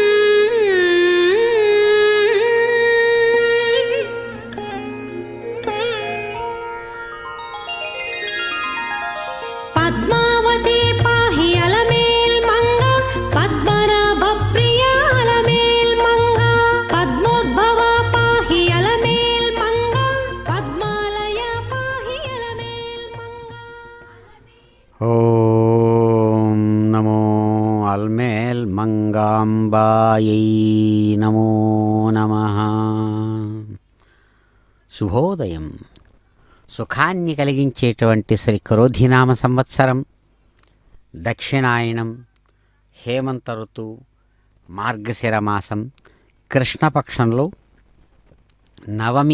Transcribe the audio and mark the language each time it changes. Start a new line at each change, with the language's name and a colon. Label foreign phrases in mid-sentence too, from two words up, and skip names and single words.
Sanskrit: पद्मावती पाहि अलमेल् मंगा, पद्मनाभ प्रिया अलमेल् मंगा, पद्मोद्भवा पाहि अलमेल् मंगा, पद्मालया पाहि अलमेल् मंगा। ओं नमो अल्मेल् मंगांबायै नमो नमः.
Telugu: శుభోదయం. సుఖాన్ని కలిగించేటువంటి శ్రీ క్రోధినామ సంవత్సరం, దక్షిణాయనం, హేమంత ఋతువు, మార్గశిర మాసం, కృష్ణపక్షంలో నవమి